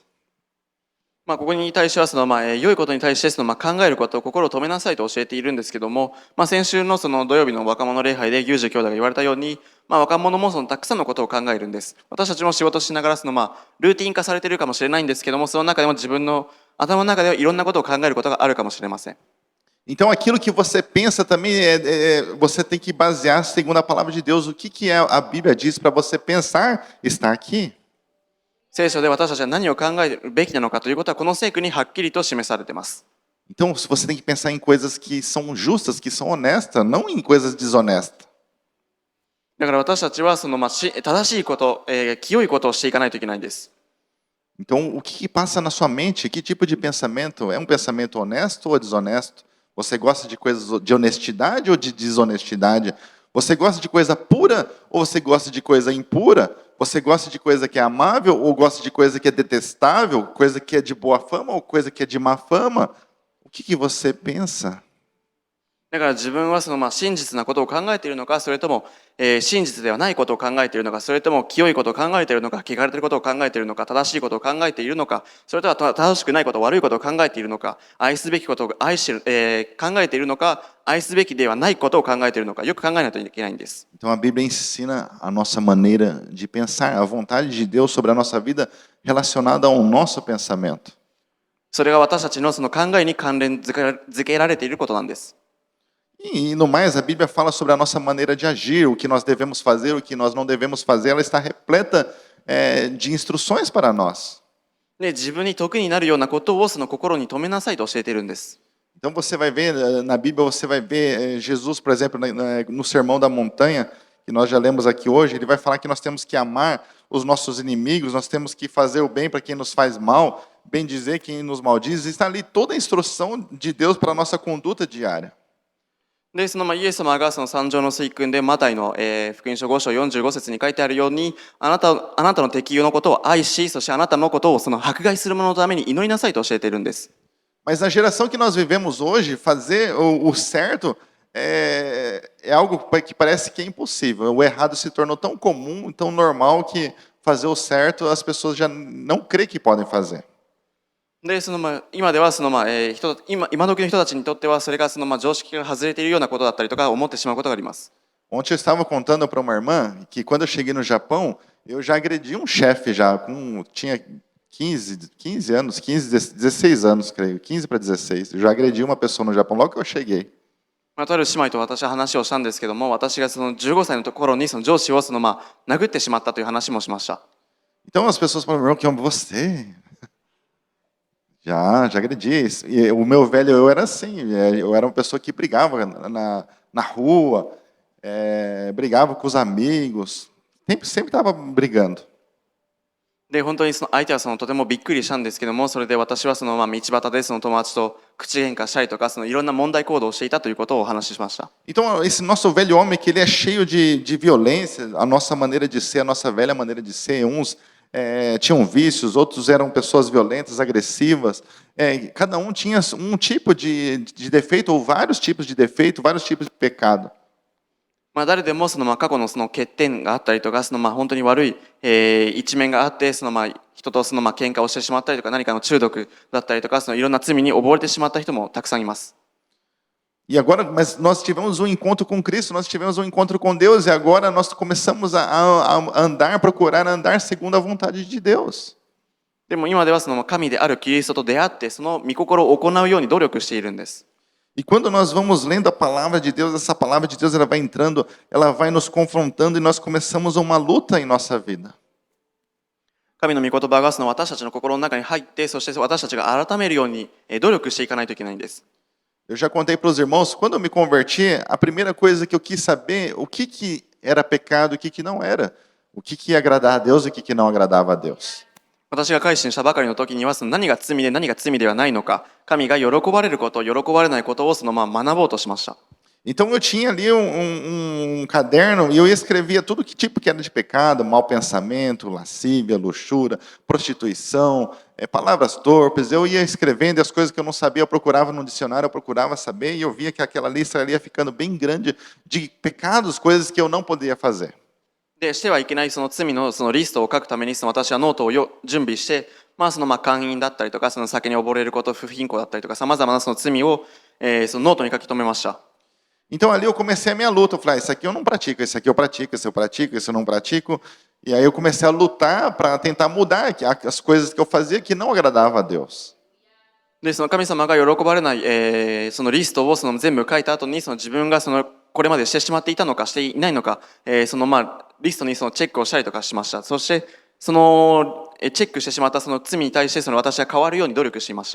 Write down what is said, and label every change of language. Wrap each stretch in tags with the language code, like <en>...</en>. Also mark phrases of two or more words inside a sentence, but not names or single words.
<ja>ここに対しては良いことに対して考えることを心を止めなさいと教えているんですけども、先週の土曜日の若者礼拝でユージ兄弟が言われたように、若者もたくさんのことを考えるんです。私たちも仕事しながらルーティン化されているかもしれないんですけども、その中でも自分の頭の中ではいろんなことを考えることがあるかもしれません。</ja> <pt>Então, aquilo que você pensa também, você tem que basear segundo a palavra de Deus. O que a Bíblia diz para você pensar está aqui.</pt> <ja>聖書で私たちは何を考えるべきなのかということはこの聖句にはっきりと示されています。</ja> <pt>Então, você tem que pensar em coisas que são justas, que são honestas, não em coisas desonestas.</pt> <ja>だから私たちは正しいこと、清いことをしていかないといけないんです。</ja> <pt>Então, o que passa na sua mente? Que tipo de pensamento? É um pensamento honesto ou desonesto? Você gosta de coisas de honestidade ou de desonestidade? Você gosta de coisa pura ou você gosta de coisa impura? Você gosta de coisa que é amável ou gosta de coisa que é detestável? Coisa que é de boa fama ou coisa que é de má fama? O que você pensa?</pt> <ja>だから自分は真実なことを考えているのか、それとも、真実ではないことを考えているのか、それとも清いことを考えているのか、汚れていることを考えているのか、正しいことを考えているのか、それとは正しくないこと、悪いことを考えているのか、愛すべきことを考えているのか、愛すべきではないことを考えているのか、よく考えないといけないんです。</ja> <pt>Então a Bíblia ensina a nossa maneira de pensar, a vontade de Deus sobre a nossa vida relacionada ao nosso pensamento.</pt> <ja>それが私たちの考えに関連づけられていることなんです。</ja> <pt>E no mais, a Bíblia fala sobre a nossa maneira de agir, o que nós devemos fazer, o que nós não devemos fazer. Ela está repleta de instruções para nós.</pt> <ja>で、自分に得になるようなことを心に留めなさいと教えているんです。</ja> <pt>Então você vai ver, na Bíblia você vai ver Jesus, por exemplo, no Sermão da Montanha, que nós já lemos aqui hoje, ele vai falar que nós temos que amar os nossos inimigos, nós temos que fazer o bem para quem nos faz mal, bem dizer quem nos maldiz. Está ali toda a instrução de Deus para a nossa conduta diária.</pt> <ja>で、イエス様が三条の水訓でマタイの、福音書5章45節に書いてあるように、あなたの敵友のことを愛し、そしてあなたのことを迫害する者のために祈りなさいと教えているんです。</ja> <pt>Mas na geração que nós vivemos hoje, fazer o certo é algo que parece que é impossível. O errado se tornou tão comum, tão normal, que fazer o certo as pessoas já não creem que podem fazer.</pt> <ja>で、今では今時の人たちにとってはそれが常識が外れているようなことだったりとか思ってしまうことがあります。</ja> <pt>Ontem eu estava contando para uma irmã que quando eu cheguei no Japão, eu já agredi um chefe já, tinha 15 anos, 16 anos, creio, 15 para 16. Eu já agredi uma pessoa no Japão logo que eu cheguei.</pt> <ja>とある姉妹と私は話をしたんですけども、私がその15歳の頃にその上司を殴ってしまったという話もしました。</ja> <pt>Então as pessoas falam, irmão, que amo você. Já agredi. E o meu velho eu era assim, eu era uma pessoa que brigava na rua, brigava com os amigos, sempre estava brigando.</pt> <ja>で、本当にその相手はとてもびっくりしたんですけども、それで私は道端でその友達と口喧嘩したりとか、いろんな問題行動をしていたということをお話ししました。</ja> <pt>Então esse nosso velho homem que ele é cheio de violência, a nossa maneira de ser, a nossa velha maneira de ser, uns tinham vícios, outros eram pessoas violentas, agressivas, cada um tinha um tipo de defeito ou vários tipos de defeito, vários tipos de pecado.</pt> <ja>誰でも過去の欠点があったりとか、本当に悪い、一面があって、人と喧嘩をしてしまったりとか、何かの中毒だったりとか、いろんな罪に溺れてしまった人もたくさんいます。</ja> <pt>E agora, mas nós tivemos um encontro com Cristo, nós tivemos um encontro com Deus e agora nós começamos a andar, procurar andar segundo a vontade de Deus.</pt> <ja>でも今では神であるキリストと出会って、その御心を行うように努力しているんです。</ja> <pt>E quando nós vamos lendo a palavra de Deus, essa palavra de Deus ela vai entrando, ela vai nos confrontando e nós começamos uma luta em nossa vida.</pt> <ja>神の御言葉が私たちの心の中に入って、そして私たちが改めるように努力していかないといけないんです。</ja> <pt>Eu já contei para os irmãos, quando eu me converti, a primeira coisa que eu quis saber, o que era pecado e o que não era. O que ia agradar a Deus e o que não agradava a Deus.</pt> <ja>私が改心したばかりの時には何が罪で何が罪ではないのか、神が喜ばれること、喜ばれないことを学ぼうとしました。</ja> <pt>Então eu tinha ali um caderno e eu escrevia tudo que tipo que era de pecado, mau pensamento, lascívia, luxúria, prostituição, palavras torpes. Eu ia escrevendo e as coisas que eu não sabia eu procurava no dicionário, eu procurava saber e eu via que aquela lista ia ficando bem grande de pecados, coisas que eu não podia fazer.</pt> <ja>で、してはいけない罪のリストを書くために私はノートを準備して、姦淫だったりとか、酒に溺れること、不貧困だったりとか、さまざまな罪を、ノートに書き留めました。</ja> <pt>Então ali eu comecei a minha luta, eu falei, isso aqui eu não pratico, esse aqui eu pratico, esse eu pratico, esse eu não pratico. E aí eu comecei a lutar para tentar mudar as coisas que eu fazia que não agradavam a Deus.</pt> <ja>で、神様が喜ばれない、そのリストを全部書いた後に、自分がこれまでしてしまっていたのかしていないのか、リストにチェックをしたりとかしました。そしてチェックしてしまった罪に対して私は変わるように努力していました。</ja>